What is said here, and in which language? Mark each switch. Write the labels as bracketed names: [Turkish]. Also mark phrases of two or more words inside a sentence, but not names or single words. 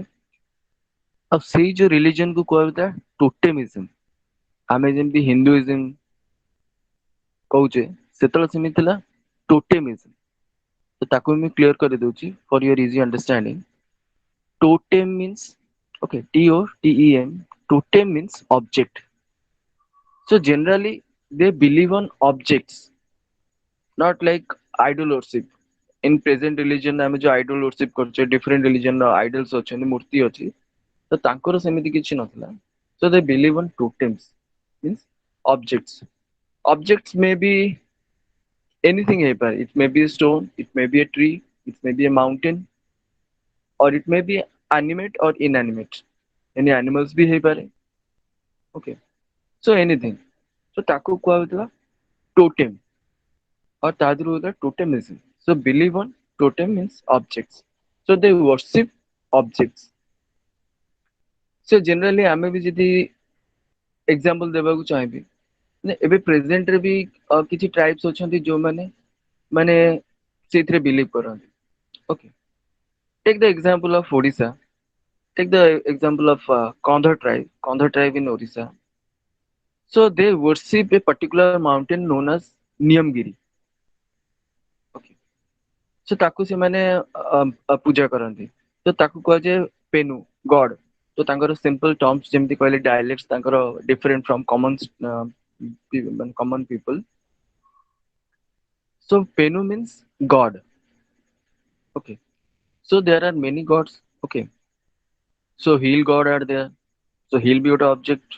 [Odia] ଆଉ ସେଇ ଯୋଉ religion କୁ କୁହାଯାଉଥିଲା totemism. ଆମେ ଯେମିତି Hinduism କହୁଛେ ସେତେବେଳେ ସେମିତି ଥିଲା totemism. ତ ତାକୁ ମୁଁ clear କରିଦଉଛି [English] for your easy understanding. Totem means, okay, T-O-T-E-M. Totem means object. So generally they believe on objects, not like idol worship. In present religion [Odia] ଆମେ ଯୋଉ [English] idol worship [Odia] କରୁଛେ, [English] different religion [Odia] ର idols ଅଛନ୍ତି, ମୂର୍ତ୍ତି ଅଛି, ତ ତାଙ୍କର ସେମିତି କିଛି ନଥିଲା. [English] So they believe on totems, means objects. Objects may be anything ହେଇପାରେ. It may be a stone, it may be a tree, it may be a mountain, or it may be animate or inanimate. Any animals [Odia] ବି ହେଇପାରେ. [English] Okay. So anything. [Odia] So ତାକୁ କୁହାଯାଉଥିଲା [English] totem or [Odia] ତା ଦେହରୁ ହଉଥିଲା totemism. [English] So believe on totem means objects. So they worship objects. So generally [Odia] ଆମେ ବି ଯଦି example ଦେବାକୁ ଚାହିଁବି ମାନେ ଏବେ present ରେ ବି କିଛି tribes ଅଛନ୍ତି ଯୋଉମାନେ ମାନେ ସେଇଥିରେ believe କରନ୍ତି. Okay. [English] Take the example of Odisha. Take the example of Kandha tribe in Odisha. So they worship a particular mountain known as Niyamgiri. Okay. So [Odia] ତାକୁ ସେମାନେ ପୂଜା କରନ୍ତି. ତ ତାକୁ କୁହାଯାଏ ପେନୁ ଗଡ. ତ ତାଙ୍କର [English] simple terms [Odia] ଯେମିତି କହିଲେ dialects ତାଙ୍କର [English] different from common people. So penu means god. Okay. So there are many gods. Okay. So heel god are there. So heel be ଗୋଟେ object.